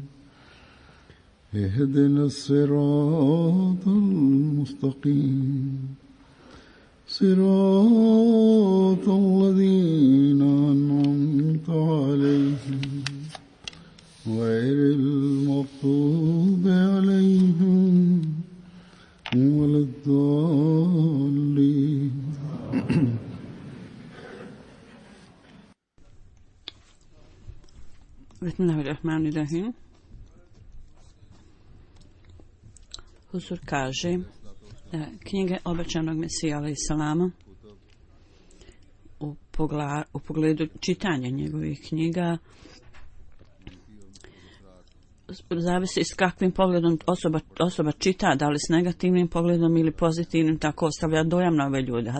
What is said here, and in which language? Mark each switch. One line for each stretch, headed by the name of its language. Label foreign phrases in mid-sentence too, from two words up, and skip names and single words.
Arabic: اهدنا الصراط المستقيم صراط الذين أنعمت عليهم غير المغضوب عليهم ولا الضالين. Bismillahirrahmanirrahim.
Bosnian: Huzur kaže da knjige obećanog Mesija alejhi selama u pogledu čitanja njegovih knjiga zavisi s kakvim pogledom osoba čita, da li s negativnim pogledom ili pozitivnim, tako ostavlja dojam na ove ljude.